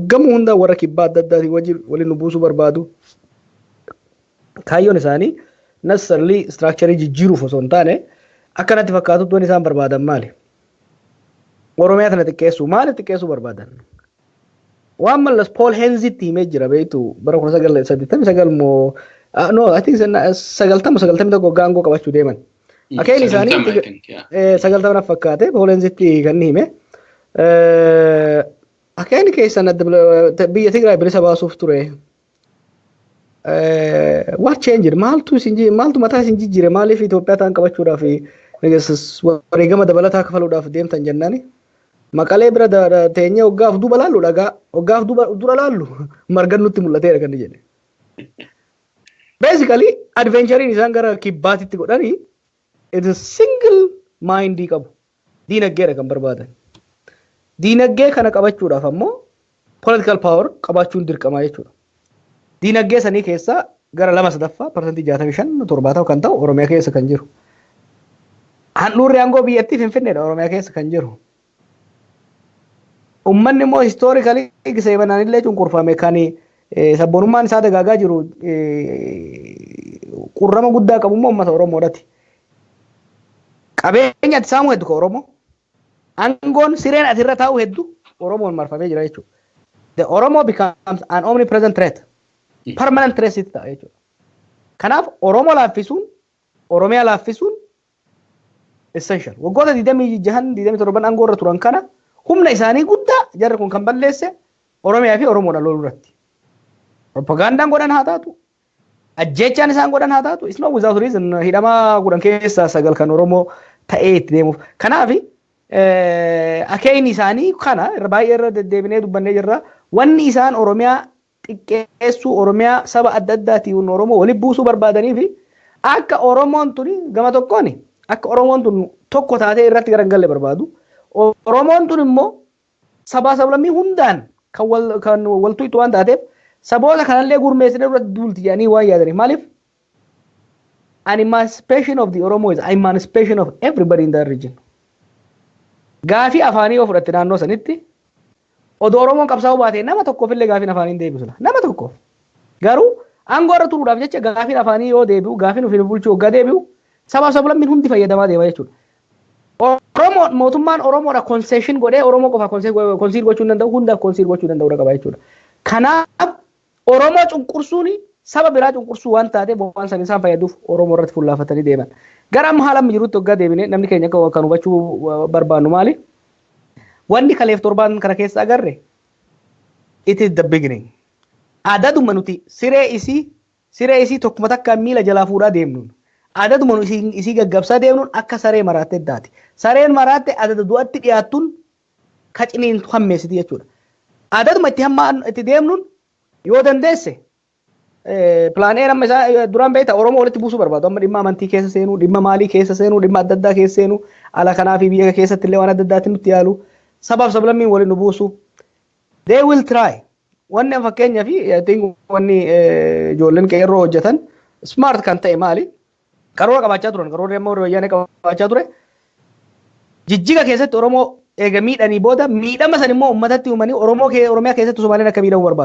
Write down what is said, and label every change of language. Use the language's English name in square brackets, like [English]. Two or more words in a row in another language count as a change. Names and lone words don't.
[Oromo] Gama hunda warra kibbaa adda addaatiin waliin nu buusuu barbaadu. Kaayyoon isaanii [English] necessarily structure [Oromo] jijjiiruuf osoo hin taane akkanatti fakkaatutti waan isaan barbaadan maali? Oromiyaa tana xiqqeessuu maali xiqqeessuu barbaadan? Waan mallas Paul Henzitti himee jira beektu bara 1989 moo [English] no I think [Oromo] 90 tokko gaangoo qabachuu deeman. Akeen isaanii 90 fakkaate Paul Henzitti kan hime. Akeen keessan biyya Tigraay bilisa baasuuf ture. [English] What changed? [Oromo] Maaltu mataa isin jijjiire maaliif Itoophiyaa ta'an qabachuudhaaf wareegama dabalataa kafaluudhaaf deemtan jennaani? Maqalee bira teenyee hoggaaf duuba laallu dhagaa hoggaaf dura laallu margan nutti mul'ateera kan jedhe. Basically adventurein isaan gara kibbaatitti godhanii [English] it is single [Oromo] mindii qabu. Diinaggeedha kan barbaadan. Diinagdee kana qabachuudhaaf ammoo [English] political power [Oromo] qabaachuun dirqamaa jechuudha. Diinagdee sanii keessaa gara 2.65% kan ta'u Oromiyaa keessa kan jiru. Handhuurri aangoo biyyattii Finfinneedha Oromiyaa keessa kan jiru. Uummanni immoo historically giseebanaan illee cunqurfame kan sabboonummaan isaa dagaagaa jiru qurrama guddaa qabu immoo uummata Oromoodhaati. Qabeenya ati saamuu hedduu Oromoo. Aangoon sireen asirra taa'u hedduu Oromoon marfamee jira jechuudha. [English] The Oromo becomes an omnipresent threat. [Oromo] Permanent threat ta'a jechuudha. Kanaaf Oromoo laaffisuun Oromiyaa laaffisuun essential. Waggoota 27 aangoo irra turan kana humna isaanii guddaa jarri kun kan balleesse Oromiyaa fi Oromoodha loluu irratti. Propagandaan godhan haa taatu. Ajjechaan isaan godhan haa taatu. [English] It's not without reason [Oromo] hidhamaa godhan keessaa 9 kan Oromoo ta'ee itti deemuuf. Kanaaf akeekni isaanii kana irra baay'ee irra deddeebinee dubbannee jirra. Wanni isaan Oromiyaa xiqqeessuu Oromiyaa saba adda addaatiin Oromoo walitti buusuu barbaadanii fi akka Oromoon tuni gama tokkoon akka Oromoon tun tokko taatee irratti garagalle barbaadu. Oromoon tun immoo sabaa sablammii hundaan kan waltu itti waan taateef saboota kanallee gurmeessine irratti duulti jedhanii waan yaadaniif maaliif [English] an emancipation of the Oromo is emancipation of everybody in that region. [Oromo] Gaafii afaanii yoo fudhatte naannoo sanitti odoo Oromoon qabsaa'uu baate nama tokkoofillee gaafiin afaanii deebisudha. Nama tokkoof. Garuu aangoo irra turuudhaaf jecha gaafiin afaanii yoo deebi'u gaafiin ofii bulchuu hoggaa deebi'u sabaa sablammiin hundi fayyadamaa deema jechuudha. Oromoo mootummaan Oromoodha concession godhee Oromoo qofa concede gochuu hin danda'u hundaaf concede gochuu danda'u qaba jechuudha. Kanaaf Oromoo cunqursuun saba biraa cunqursuu waan taateef waan san isaan fayyaduuf Oromoo irratti fuullaafatanii deeman. Gara amma haala jirutti hoggaa deebinee namni keenya kan hubachuu barbaannu maali? Wanni kaleef torbaan kana keessa agarre [English] it is the beginning. [Oromo] Aadaadhuma nuti siree isii tokkuma takka miila jalaa fuudhaa deemnuun aadaadhuma isii gaggabsaa deemnuun akka saree maraatte addaati. Sareen maraatte aadaada du'atti dhiyaattuun kaciniin hammeessiti jechuudha. Aadaadhuma itti deemnuun yoo dandeesse pilaanee nama isaa duraan beekta Oromoo walitti buusuu barbaadu. Amma dhimma amantii keessa seenuu, dhimma maalii keessa seenuu, dhimma adda addaa keessa seenuu, ala kanaa fi biyya keessatti illee waan adda addaatti nutti yaalu. Sabaaf sablammiin waliin nu buusu. [English] They will try. [Oromo] Wanni fakkeenyaa fi wanni ijoolleen qeerroo hojjetan smart kan ta'e maali? Karoora qabaachaa turan. Karoora immoo wayyaanee qabaachaa ture. Jijjiga keessatti Oromoo eega miidhanii booda miidhama san immoo uummatatti uumanii Oromiyaa keessatti Somaaleen akka miidhamu barbaadu.